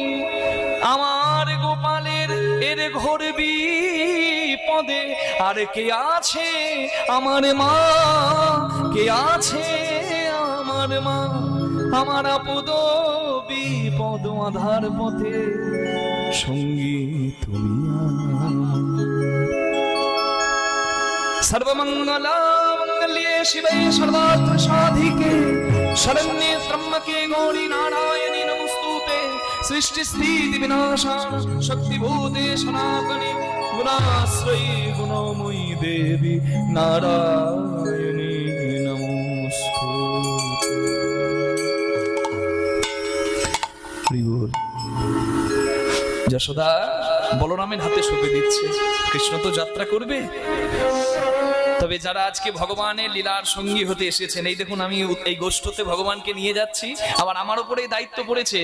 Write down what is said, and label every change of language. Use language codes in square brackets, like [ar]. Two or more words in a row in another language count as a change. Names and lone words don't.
[bn] আমার গোপালের এর ঘোর বিপদে আর কে আছে আমার মা? কে আছে আমার মা? আমার আপদ বিপদ আধার পথে সঙ্গী তুমি আমার। [sa] सर्वमंगला मंगल्ये शिवे सर्वार्थ साधिके शरण्ये त्र्यंबके गौरी नारायणी नमोस्तुते। सृष्टि स्थिति विनाशान शक्तिभूते सनातने गुणाश्रयी गुणमयी देवी नारायणी नमोस्तुते। [bn] যশোদা বলরামের হাতে সঁপে দিচ্ছে, কৃষ্ণ তো যাত্রা করবে। তবে যারা আজকে ভগবানের লীলার সঙ্গী হতে এসেছেন, এই দেখুন আমি এই গোষ্ঠতে ভগবানকে নিয়ে যাচ্ছি, আবার আমার উপরে দায়িত্ব পড়েছে।